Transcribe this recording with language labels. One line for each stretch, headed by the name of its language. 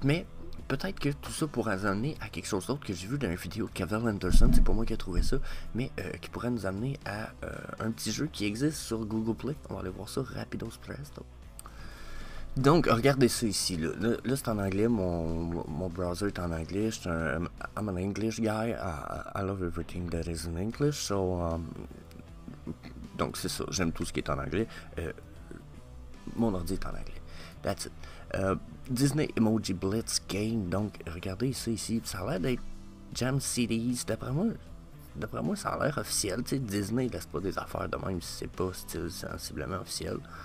French: Mais peut-être que tout ça pourrait nous amener à quelque chose d'autre que j'ai vu dans une vidéo de Kevin Anderson, c'est pas moi qui ai trouvé ça, mais qui pourrait nous amener à un petit jeu qui existe sur Google Play. On va aller voir ça rapidos presto. Donc, regardez ça ici. Là c'est en anglais, mon browser est en anglais.
English: I'm an English guy. I love everything that is in English.
French: So, donc, c'est ça. J'aime tout ce qui est en anglais. Mon ordi est en anglais.
English: That's it.
French: Disney Emoji Blitz Game. Donc, regardez ça ici. Ça a l'air d'être Jam CDs. D'après moi, ça a l'air officiel. Tu sais, Disney laisse pas des affaires de même si c'est pas style sensiblement officiel.